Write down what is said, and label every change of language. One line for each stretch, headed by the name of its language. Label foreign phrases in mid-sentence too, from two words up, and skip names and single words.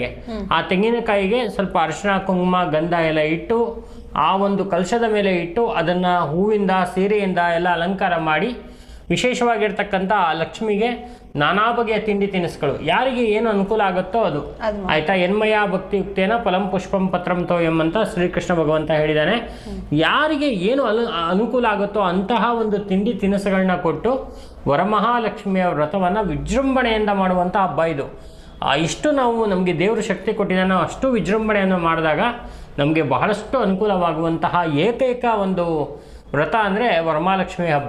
Kannada: ಆ ತೆಂಗಿನಕಾಯಿಗೆ ಸ್ವಲ್ಪ ಅರಿಶಿನ, ಕುಂಕುಮ, ಗಂಧ ಎಲ್ಲ ಇಟ್ಟು ಆ ಒಂದು ಕಲಶದ ಮೇಲೆ ಇಟ್ಟು ಅದನ್ನು ಹೂವಿಂದ, ಸೀರೆಯಿಂದ ಎಲ್ಲ ಅಲಂಕಾರ ಮಾಡಿ, ವಿಶೇಷವಾಗಿರ್ತಕ್ಕಂಥ ಲಕ್ಷ್ಮಿಗೆ ನಾನಾ ಬಗೆಯ ತಿಂಡಿ ತಿನಿಸುಗಳು ಯಾರಿಗೆ ಏನು ಅನುಕೂಲ ಆಗುತ್ತೋ ಅದು ಆಯಿತಾ.
Sanskrit: ಎನ್ಮಯ ಭಕ್ತಿಯುಕ್ತೇನ ಫಲಂ ಪುಷ್ಪಂ ಪತ್ರಂ ತೋ
Kannada: ಎಂಬಂತ ಶ್ರೀಕೃಷ್ಣ ಭಗವಂತ ಹೇಳಿದ್ದಾನೆ. ಯಾರಿಗೆ ಏನು ಅನುಕೂಲ ಆಗುತ್ತೋ ಅಂತಹ ಒಂದು ತಿಂಡಿ ತಿನಿಸುಗಳನ್ನ ಕೊಟ್ಟು ವರಮಹಾಲಕ್ಷ್ಮಿಯ ವ್ರತವನ್ನು ವಿಜೃಂಭಣೆಯಿಂದ ಮಾಡುವಂಥ ಹಬ್ಬ ಇದು. ಇಷ್ಟು ನಾವು ನಮಗೆ ದೇವರು ಶಕ್ತಿ ಕೊಟ್ಟಿದ್ದಾನೆ, ಅಷ್ಟು ವಿಜೃಂಭಣೆಯನ್ನು ಮಾಡಿದಾಗ ನಮಗೆ ಬಹಳಷ್ಟು ಅನುಕೂಲವಾಗುವಂತಹ ಏಕೈಕ ಒಂದು ವ್ರತ ಅಂದರೆ ವರಮಹಾಲಕ್ಷ್ಮಿ ಹಬ್ಬ.